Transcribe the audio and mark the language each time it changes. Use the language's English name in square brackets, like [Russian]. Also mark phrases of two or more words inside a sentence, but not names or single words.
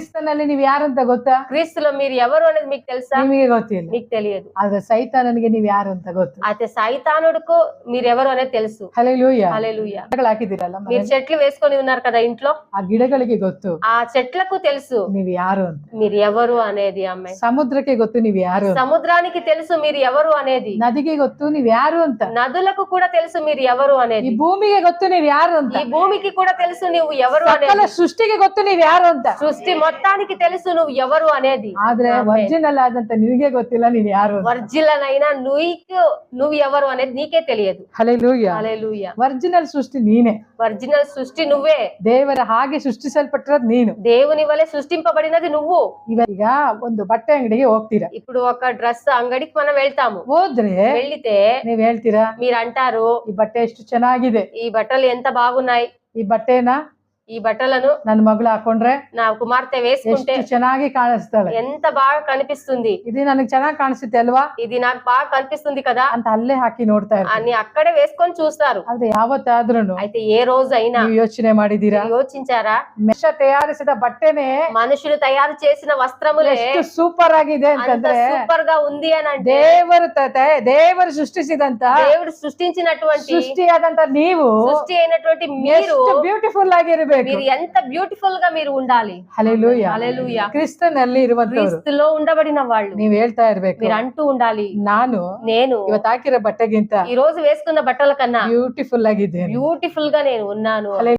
[Kannada] ಕ್ರಿಸ್ತನಲ್ಲಿ ನೀವು ಯಾರು ಅಂತ ಗೊತ್ತಾ? [Telugu] క్రీస్తులో మీరు ఎవరు అనేది మీకు తెలుసా? [Kannada] ನಿಮಗೆ ಗೊತ್ತಿಲ್ಲ. [Telugu] మీకు తెలియదు. [Kannada] ಆದ್ರೆ ಸೈತಾನನಿಗೆ ನೀವು ಯಾರು ಅಂತ ಗೊತ್ತು. [Telugu] అయితే సైతానుడుకు మీరు ఎవరు అనేది తెలుసు. హల్లెలూయా. హల్లెలూయా. [Kannada] ಗಿಡಗಳು ಹಾಕಿದಿರಲ್ಲ, [Telugu] మీరు చెట్లు వేసుకొని ఉన్నారు కదా ఇంట్లో, [Kannada] ఆ ಗಿಡಗಳಿಗೆ ಗೊತ್ತು [Telugu] ఆ చెట్లకు తెలుసు [Kannada] ನೀವು ಯಾರು ಅಂತ. [Telugu] మీరు ఎవరు అనేది. అమ్మాయి [Kannada] ಸಮುದ್ರಕ್ಕೆ ಗೊತ್ತು ನೀವು ಯಾರು ಅಂತ. [Telugu] సముద్రానికి తెలుసు మీరు ఎవరు అనేది. [Kannada] ನದಿಗೆ ಗೊತ್ತು ನೀವು ಯಾರು ಅಂತ. [Telugu] నదులకు కూడా తెలుసు మీరు ఎవరు [Kannada] ಈ [Telugu] అనేది. [Kannada] ಭೂಮಿಗೆ ಗೊತ್ತು ನೀವು ಯಾರು ಅಂತ. [Telugu] ఈ భూమికి కూడా తెలుసు నువ్వు ఎవరు [Kannada] ಸಕಲ [Telugu] అనేది. [Kannada] ಸೃಷ್ಟಿಗೆ ಗೊತ್ತು ನೀವು ಯಾರು ಅಂತ. [Telugu] సృష్టి మొత్తానికి తెలుసు నువ్వు ఎవరు అనేది. [Kannada] ಆದ್ರೆ ಒರಿಜಿನಲ್ ಆದಂತ ನಿನಗೆ ಗೊತ್ತಿಲ್ಲ ನೀವ್ ಯಾರು. [Telugu] ఒరిజినల్ అయినా నువ్వు ఎవరు అనేది నీకే తెలియదు. హల్లెలూయా. హల్లెలూయా. ఒరిజినల్ సృష్టి ನೀನೆ. ఒరిజినల్ సృష్టి నువ్వే. [Kannada] ದೇವರ ಹಾಗೆ ಸೃಷ್ಟಿಸಲ್ಪಟ್ಟಿರೋದು ನೀನು. [Telugu] దేవుని వలె సృష్టింపబడినది నువ్వు. [Kannada] ಈಗ ಒಂದು ಬಟ್ಟೆ ಅಂಗಡಿಗೆ ಹೋಗ್ತೀರಾ. [Telugu] ఇప్పుడు ఒక డ్రెస్ అంగడికి మనం వెళ్తాము. [Kannada] ಹೋದ್ರೆ [Telugu] వెళ్లితే [Kannada] ನೀವ್ ಹೇಳ್ತೀರಾ, [Telugu] మీరు అంటారు [Kannada] ಈ ಬಟ್ಟೆ ಎಷ್ಟು ಚೆನ್ನಾಗಿದೆ, [Telugu] ఈ బట్టలు ఎంత బాగున్నాయి, [Kannada] ಈ ಬಟ್ಟೆನ [Telugu] ఈ బట్టలను [Kannada] ನನ್ನ ಮಗಳು ಹಾಕೊಂಡ್ರೆ [Telugu] నా కుమార్తె వేసుకుంటే [Kannada] ಎಷ್ಟು ಚೆನ್ನಾಗಿ ಕಾಣಿಸ್ತಾಳೆ, [Telugu] ఎంత బాగా కనిపిస్తుంది, [Kannada] ఇది ನನಗೆ ಚೆನ್ನಾಗಿ ಕಾಣಿಸುತ್ತೆ అಲ್ವಾ, [Telugu] ఇది నాకు బాగా కనిపిస్తుంది కదా [Kannada] ಅಂತ ಅಲ್ಲೇ ಹಾಕಿ ನೋಡ್ತಾ ಇರ್ತಾರೆ. [Telugu] అని అక్కడే వేసుకొని చూస్తారు. [Kannada] ಆದ್ರೆ ಯಾವತ್ತಾದ್ರೂ [Telugu] అయితే ఏ రోజైనా [Kannada] ನೀವು ಯೋಚನೆ ಮಾಡಿದೀರಾ, [Telugu] యోచించారా, [Kannada] ಮನುಷ್ಯ ತಯಾರಿಸಿದ ಬಟ್ಟೆನೆ [Telugu] మనుషులు తయారు చేసిన వస్త్రములే [Kannada] ಎಷ್ಟು సూపర్ ಆಗಿದೆ [Telugu] అంత [Kannada] ಅಂತಂದ್ರೆ [Telugu] సూపర్ గా ఉంది అని అంటే [Kannada] ದೇವರು ಸೃಷ್ಟಿಸಿದಂತ [Telugu] దేవుడు సృష్టించినటువంటి [Kannada] ಸೃಷ್ಟಿಯಾದಂತ ನೀವು [Telugu] సృష్టి అయినటువంటి మీరు [Kannada] ಬ್ಯೂಟಿಫುಲ್ ಆಗಿರ್ಬೇಕು. [Telugu] మీరు ఎంత బ్యూటిఫుల్ గా మీరు ఉండాలి. హల్లెలూయా. హల్లెలూయా. [Kannada] ಕ್ರಿಸ್ತನಲ್ಲಿ ಇರುವಂತವರು [Telugu] క్రీస్తులో ఉండబడిన వాళ్ళు [Kannada] ನೀವ್ ಹೇಳ್ತಾ ಇರ್ಬೇಕು, [Telugu] మీరు అంటూ ఉండాలి, [Kannada] నేను ಇವತ್ತು ಹಾಕಿರೋ ಬಟ್ಟೆಗಿಂತ [Telugu] ఈ రోజు వేసుకున్న బట్టల కన్నా [Kannada] ಬ್ಯೂಟಿಫುಲ್ ಆಗಿದ್ದೇನೆ. [Telugu] బ్యూటిఫుల్ గా నేను ఉన్నాను.